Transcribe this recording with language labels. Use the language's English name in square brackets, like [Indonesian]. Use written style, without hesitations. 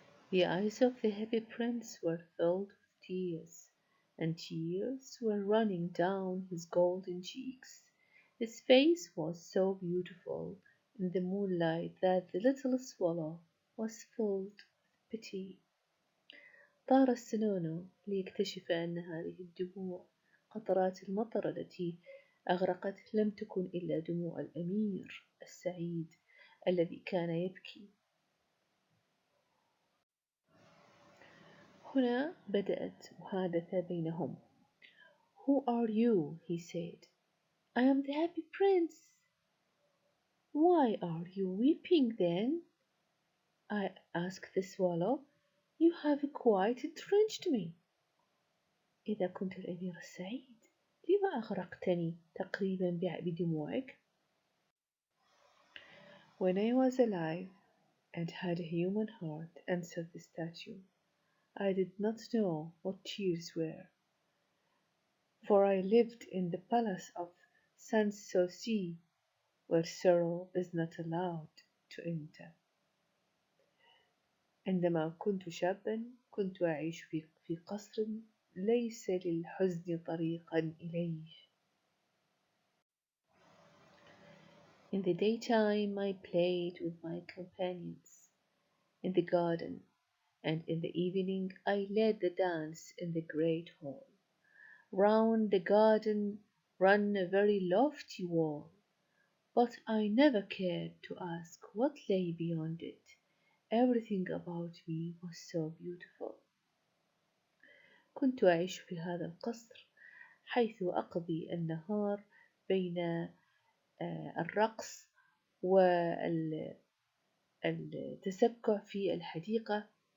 [English] The eyes of the happy prince were filled with tears, and tears were running down his golden cheeks. His face was so beautiful in the moonlight that the little swallow was filled with pity. [Arabic] طار السنون ليكتشف أن هذه الدموع قطرات المطر التي أغرقت لم تكن إلا دموع الأمير السعيد الذي كان يبكي. هنا بدأت محادثة بينهم. [English] Who are you? He said. I am the happy prince. Why are you weeping then? I asked the swallow. You have quite drenched me. [Arabic] إذا كنت الأمير السعيد لما أغرقتني تقريبا بدموعك؟ [English] When I was alive and had a human heart, answered the statue, I did not know what tears were, for I lived in the palace of Sans-Souci, where sorrow is not allowed to enter. [Arabic] عندما كنت شابا كنت أعيش في قصر ليس للحزن طريقا إليه. [English] In the daytime I played with my companions in the garden, and in the evening I led the dance in the great hall. Round the garden ran a very lofty wall, but I never cared to ask what lay beyond it. Everything about me was so beautiful. [Arabic] كنت أعيش في هذا القصر حيث أقضي النهار بين الرقص والتسبع في الحديقة